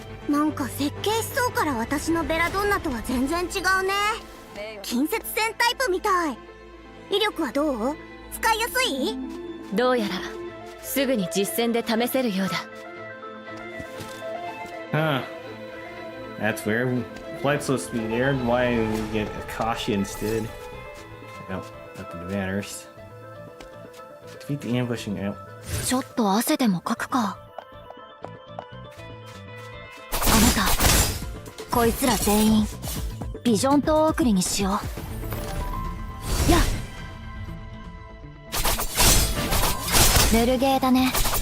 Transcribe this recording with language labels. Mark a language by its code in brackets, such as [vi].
[ja] なんか設計思想から私のベラドンナとは全然違うね。近接戦タイプみたい。威力はどう？使いやすい？どうやらすぐに実戦で試せるようだ。 [en] Huh. That's weird. Flight's supposed to be there. Why did we get Akashi instead? No, nothing matters. Defeat the ambushing out. [ja] ちょっと汗でもかくか。あなた、こいつら全員ビジョン塔送りにしよう。やっ。ヌルゲーだね。